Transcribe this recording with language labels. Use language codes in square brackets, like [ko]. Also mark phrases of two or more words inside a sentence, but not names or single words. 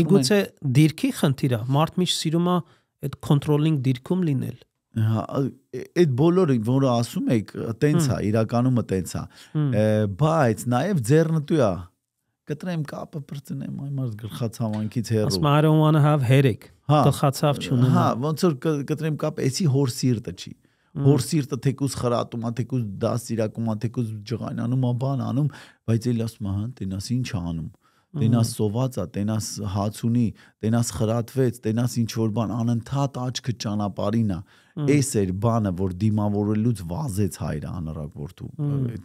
[hy] Միգուցե դիրքի խնդիր է, մարդ միշտ սիրում է այդ կոնտրոլինգ դիրքում լինել։ Այդ բոլորը, որը ասում եք, տենց է, իրականումը տենց է, բայց նաև ձեռնտու է, կտրեմ կապը պրծնեմ, այմար գլխացավանքից հեռու։ Ասում [en] I don't want to have headache, [hy] գլխացավ չունենա։ Հա, ոնց որ կտրեմ կապը, էսի հոր սիրտը չի։ Հոր սիրտը թեկուզ խրատում է, թեկուզ դասիրակում է, թեկուզ ջղայնանում է, բան անում, բայց էլի ասում է, հա, տենաս ինչ անում։ Տենաս սոված է, տենաս հաց ունի, տենաս խրատվեց, տենաս ինչ որ բան անընդհատ աչքը ճանապարհին է։ Էս էր բանը, որ դիմավորելուց վազեց հայրը անառակ որդու այդ